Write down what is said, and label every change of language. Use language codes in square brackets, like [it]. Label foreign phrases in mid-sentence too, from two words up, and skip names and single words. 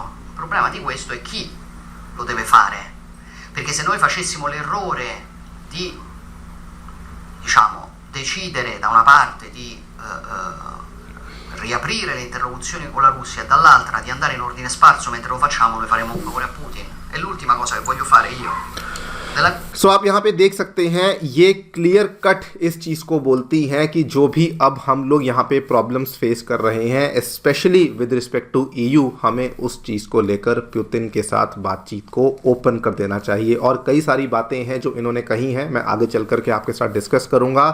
[it] Il problema di questo è chi lo deve fare, perché se noi facessimo l'errore di diciamo, decidere da una parte di riaprire le interlocuzioni con la Russia e dall'altra di andare in ordine sparso mentre lo facciamo, noi faremo un favore a Putin. E l'ultima cosa che voglio fare io [hi] सो आप यहाँ पे देख सकते हैं, ये [en] clear cut [hi] इस चीज़ को बोलती हैं कि जो भी अब हम लोग यहाँ पे [en] problems face [hi] कर रहे हैं, [en] specially with respect to EU, [hi] हमें उस चीज़ को लेकर पुतिन के साथ बातचीत को ओपन कर देना चाहिए। और कई सारी बातें हैं जो इन्होंने कही हैं, मैं आगे चल करके आपके साथ डिस्कस करूँगा।